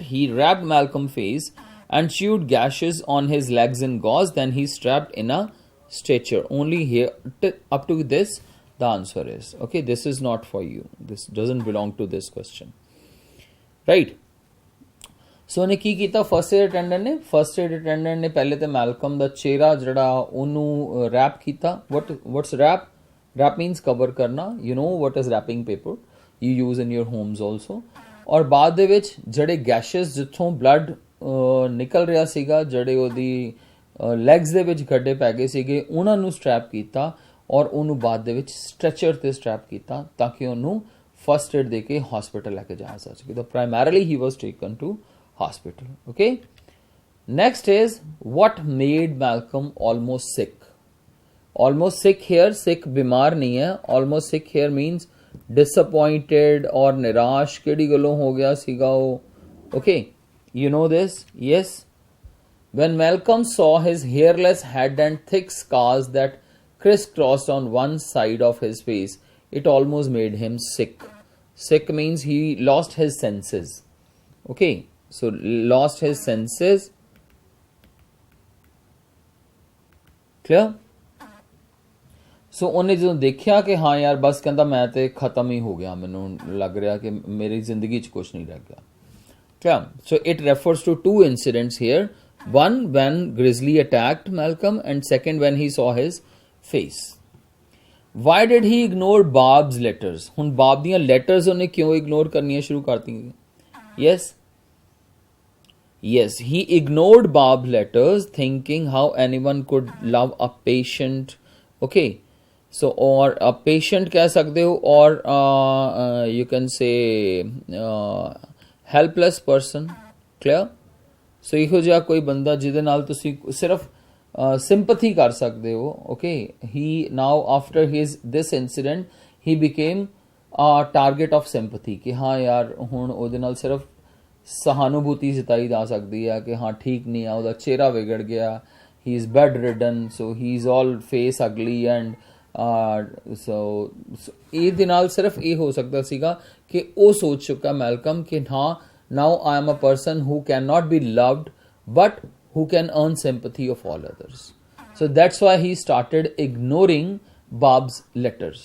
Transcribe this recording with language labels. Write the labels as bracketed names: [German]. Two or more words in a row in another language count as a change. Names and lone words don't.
[English] He wrapped Malcolm's face and sewed gashes on his legs in gauze. Then he strapped in a stretcher. Only here up to this the answer is. Okay, this is not for you. This doesn't belong to this question. Right. So [Punjabi] ਉਹਨੇ ਕੀ ਕੀਤਾ [English] first aid attendant [Punjabi] ਨੇ ਪਹਿਲੇ ਤੇ ਮੈਲਕਮ ਦਾ ਚਿਹਰਾ ਜਿਹੜਾ ਉਹਨੂੰ ਰੈਪ ਕੀਤਾ [English] what's wrap means cover [Punjabi] ਕਰਨਾ [English] you know what is wrapping paper you use in your homes also [Punjabi] ਔਰ ਬਾਅਦ ਦੇ ਵਿੱਚ ਜਿਹੜੇ ਗੈਸ਼ਸ ਜਿੱਥੋਂ ਬਲੱਡ ਨਿਕਲ ਰਿਹਾ ਸੀਗਾ ਜਿਹੜੇ ਉਹਦੀ ਲੈਗਸ ਦੇ ਵਿੱਚ ਗੱਡੇ ਪੈ ਗਏ ਸੀਗੇ ਉਹਨਾਂ ਨੂੰ ਸਟ੍ਰੈਪ ਕੀਤਾ ਔਰ ਉਹਨੂੰ ਬਾਅਦ ਦੇ ਵਿੱਚ ਸਟ੍ਰੈਚਰ ਤੇ ਸਟ੍ਰੈਪ ਕੀਤਾ ਤਾਂ ਕਿ ਉਹਨੂੰ [English] first aid [Punjabi] ਦੇ ਕੇ ਹਸਪੀਟਲ ਲੈ ਕੇ ਜਾਇਆ ਜਾ ਸਕੇ ਤਾਂ ਪ੍ਰਾਇਮਰੀਲੀ ਹੀ [English] was taken to hospital. Okay, next is what made Malcolm almost sick. Almost sick here, sick [Hindi] बीमार नहीं है. [English] Almost sick here means disappointed or [Punjabi] ਨਿਰਾਸ਼ ਕਿਹੜੀ ਗੱਲੋਂ ਹੋ ਗਿਆ ਸੀਗਾ ਉਹ. [English] Okay, you know this? Yes. When Malcolm saw his hairless head and thick scars that crisscrossed on one side of his face, it almost made him sick. Sick means he lost his senses. Okay. So lost his senses. Clear? [Punjabi] So ਉਹਨੇ ਜਦੋਂ ਦੇਖਿਆ ਕਿ ਹਾਂ ਯਾਰ ਬਸ ਕਹਿੰਦਾ ਮੈਂ ਤੇ ਖਤਮ ਹੀ ਹੋ ਗਿਆ ਮੈਨੂੰ ਲੱਗ ਰਿਹਾ ਕਿ ਮੇਰੀ ਜ਼ਿੰਦਗੀ 'ਚ ਕੁਝ ਨਹੀਂ ਰਹਿ ਗਿਆ. [English] Clear? So it refers to two incidents here. One when Grizzly attacked Malcolm and second when he saw his face. Why did he ignore Bob's letters? [Punjabi] ਹੁਣ ਬਾਬ ਦੀਆਂ letters ਉਹਨੇ ਕਿਉਂ ignore ਕਰਨੀਆਂ ਸ਼ੁਰੂ ਕਰਤੀਆਂ? [English] Yes. Yes, he ignored Bob's letters thinking how anyone could love a patient. Okay, so or a patient [Hindi] कह सकते हो [English] or you can say helpless person. Clear? [Punjabi] So ਇਹੋ ਜਿਹਾ ਕੋਈ ਬੰਦਾ ਜਿਹਦੇ ਨਾਲ ਤੁਸੀਂ ਸਿਰਫ sympathy ਕਰ ਸਕਦੇ ਹੋ. [English] Okay, he now after this incident he became a target of sympathy [Punjabi] ਕਿ ਹਾਂ ਯਾਰ ਹੁਣ ਉਹਦੇ ਨਾਲ ਸਿਰਫ [Hindi] सहानुभूति जताई जा सकती है कि हाँ ठीक नहीं है [Punjabi] ਉਹਦਾ ਚਿਹਰਾ ਵਿਗੜ ਗਿਆ [English] he is bedridden so he is all face ugly and so [Punjabi] ਇਹਦੇ ਨਾਲ ਸਿਰਫ ਇਹ ਹੋ ਸਕਦਾ ਸੀਗਾ ਕਿ ਉਹ ਸੋਚ ਚੁੱਕਾ ਮੈਲਕਮ ਕਿ ਹਾਂ [English] now I am a person who cannot be loved but who can earn sympathy of all others. So that's why he started ignoring Bob's letters.